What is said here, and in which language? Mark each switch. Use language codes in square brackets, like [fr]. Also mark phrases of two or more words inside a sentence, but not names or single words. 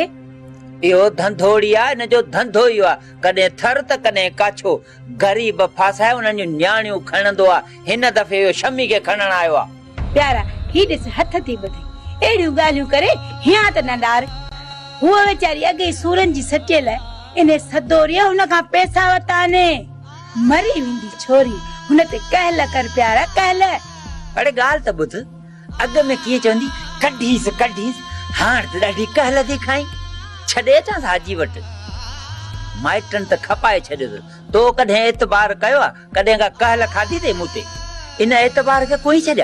[sd] इहो धंधोड़ी आ हिनजो धंधो ई आ कॾहिं थर त कॾहिं काछो गरीब फासाए उन्हनि जूं न्याणियूं खणंदो आ। हिन दफ़े इहो शम्मी खे खणण आयो आ। प्यारा ही ॾिस हथ थी ॿधे अहिड़ियूं ॻाल्हियूं करे हिया त न ॾार हूअ वीचारी अॻे सूरन जी सटियल इन सदोरीअ हुन खां पैसा वरिता ने मरी वेंदी छोरी हुन ते कहल कर प्यारा कहल। अड़े ॻाल्हि त ॿुध अॻ में कीअं चवंदी कढीस हाणे त ॾाढी कहल थी खाई छॾे अचां हाजी वटि माइटनि त खपाए छॾियो तो कॾहिं एतबार कयो आहे कॾहिं का कहल खाधी ते मूं ते इन एतबार खे कोई छॾिया